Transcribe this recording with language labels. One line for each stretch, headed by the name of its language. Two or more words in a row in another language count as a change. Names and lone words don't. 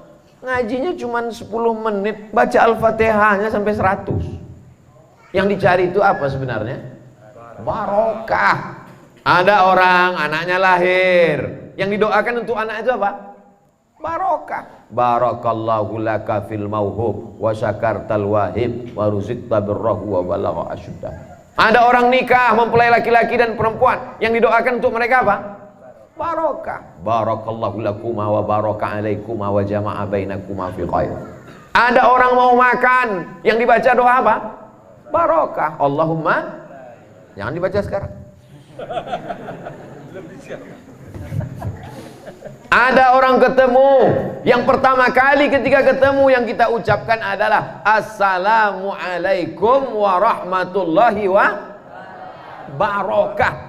Indonesian: Ngajinya cuma 10 menit, baca Al-Fatihahnya sampai 100. Yang dicari itu apa sebenarnya? Barokah. Ada orang anaknya lahir, yang didoakan untuk anak itu apa? Barokah.
Arabic: بارك الله لك في الموهوب وشكرت الواهب ورزقت بره وبلغ أشده.
Indonesian: Ada orang nikah, mempelai laki-laki dan perempuan, yang didoakan untuk mereka apa? Barokah.
Arabic: بارك الله لكما وبارك عليكما وجمع بينكما في خير.
Indonesian: Ada orang mau makan, yang dibaca doa apa? Barokah. Allahumma. Jangan dibaca sekarang. Ada orang ketemu, yang pertama kali ketika ketemu yang kita ucapkan adalah
Arabic: السلام عليكم ورحمة الله وبركاته.